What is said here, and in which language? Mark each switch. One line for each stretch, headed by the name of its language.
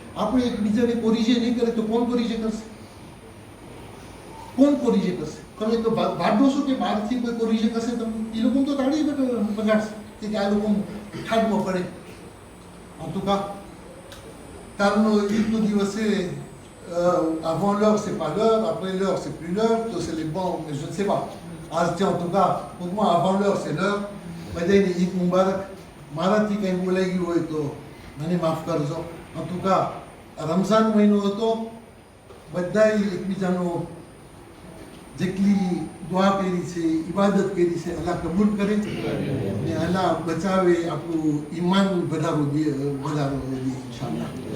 Gujarati: આપણે એકબીજાને કોરિજે નહીં કરે તો કોણ કોરિજે કરશે? કોણ કોરિજે કરશે? તમે તો વાત દોશો કે બહારથી કોઈ કોરિજે કરશે તો એ લોકો તો તાળી બગાડશે કે આ લોકો ઠાડમાં પડે.
French: En tout cas,
Gujarati: કાલનો ઈદનો દિવસ છે.
French: Avant l'heure c'est pas l'heure, après l'heure c'est plus l'heure,
Gujarati: તો
French: c'est les bons, mais je ne sais pas.
Gujarati: આજ છે
French: en tout cas, pour moi avant l'heure c'est l'heure.
Gujarati: બધાને ઈદ મુબારક. મારાથી કંઈ બોલાઈ ગયું હોય તો મને માફ કરજો.
French: En tout cas,
Gujarati: રમઝાન મહિનો હતો, બધાએ એકબીજાનો જેટલી દુઆ કરી છે, ઇબાદત કરી છે, અલ્લાહ કબૂલ કરે ને અલ્લાહ બચાવે, આપણું ઈમાન વધારો દે ઇન્શાલ્લાહ.